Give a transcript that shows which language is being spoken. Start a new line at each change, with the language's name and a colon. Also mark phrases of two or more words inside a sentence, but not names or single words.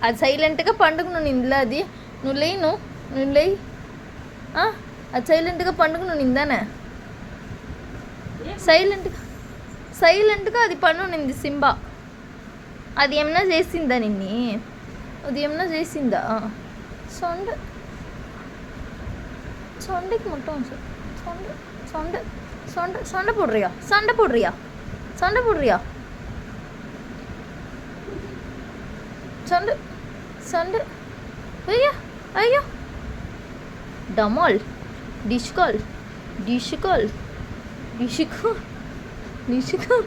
Telugu: అది సైలెంట్గా పండుకునుందిలా అది. నువ్వు లేయి, నువ్వు లేయి. అది సైలెంట్గా పండుకునుందానే. సైలెంట్గా అది పండునింది సింబా. అది ఏమన్నా చేసిందా నిన్ని? అది ఏమన్నా చేసిందా?
Tamil: சண்டைக்கு மட்டும் சண்டை சண்டை சண்டை சண்டை போடுறியா? சண்டை போடுறியா? சண்டை போடுறியா? சண்டை சண்டை. ஐயா ஐயா. டமால் டிஷ்கால் டிஷ்கால் டிஷ்கால் டிஷ்கால்.